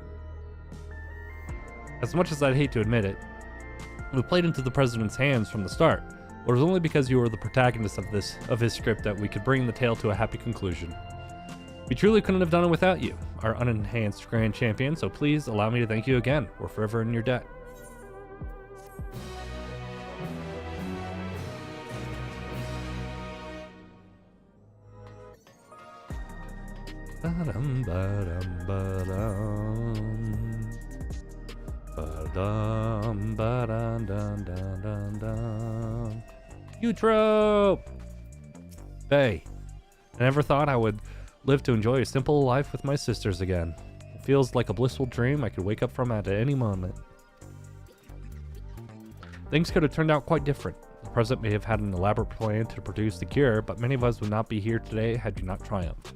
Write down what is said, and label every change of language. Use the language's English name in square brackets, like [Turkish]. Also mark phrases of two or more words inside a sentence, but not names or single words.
[English] As much as I'd hate to admit it, we played into the president's hands from the start, but it was only because you were the protagonist of his script that we could bring the tale to a happy conclusion. We truly couldn't have done it without you, our unenhanced grand champion, so please allow me to thank you again. We're forever in your debt. Ba-dum, ba-dum, ba-dum. Ba-dum, ba-dum, dum, dum, dum, dum. Eutro! Hey, I never thought I would live to enjoy a simple life with my sisters again. It feels like a blissful dream I could wake up from at any moment. Things could have turned out quite different. The president may have had an elaborate plan to produce the cure, but many of us would not be here today had you not triumphed.